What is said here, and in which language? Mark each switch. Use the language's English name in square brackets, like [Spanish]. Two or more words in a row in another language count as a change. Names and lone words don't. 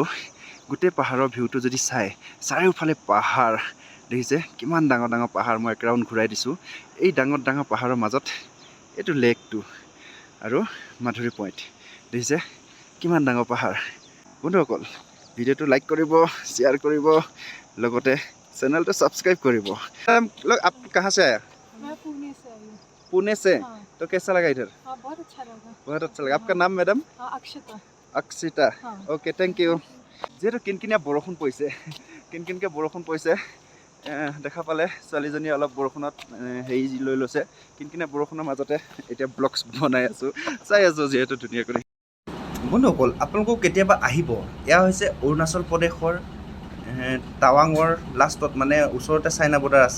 [Assamese] গোটেই পাহাৰৰ ভিউটো যদি চাৰিওফালে পাহাৰ, দেখিছে কিমান ডাঙৰ ডাঙৰ পাহাৰ। মই এক ৰাউণ্ড ঘূৰাই দিছোঁ। এই ডাঙৰ ডাঙৰ পাহাৰৰ মাজত এইটো লেকটো আৰু মাধুৰী পইণ্ট, দেখিছে কিমান ডাঙৰ পাহাৰ। বন্ধুসকল, ভিডিঅ'টো লাইক কৰিব, শ্বেয়াৰ কৰিব, লগতে চেনেলটো ছাবস্ক্ৰাইব কৰিব [Hindi] लोग आप कहाँ से आया मैं पुणे से आई हूँ। पुणे से हाँ। तो कैसा लगा इधर हाँ बहुत अच्छा लगा। बहुत अच्छा लगा आपका नाम मैडम हाँ अक्षता। अक्षिता हाँ। [English] OK thank you [Assamese] যিহেতু কিনকিনীয়া বৰষুণ পৰিছে কিনকিনকৈ বৰষুণ পৰিছে দেখা পালে ছোৱালীজনী অলপ বৰষুণত হেৰি লৈ লৈছে কিনকিনীয়া বৰষুণৰ মাজতে এতিয়া ব্লগছ বনাই আছোঁ চাই আছোঁ যিহেতু ধুনীয়াকৈ বন্ধুসকল আপোনালোকক কেতিয়াবা আহিব এয়া হৈছে অৰুণাচল প্ৰদেশৰ টাৱাঙৰ লাষ্টত মানে ওচৰতে চাইনা বৰ্ডাৰ আছে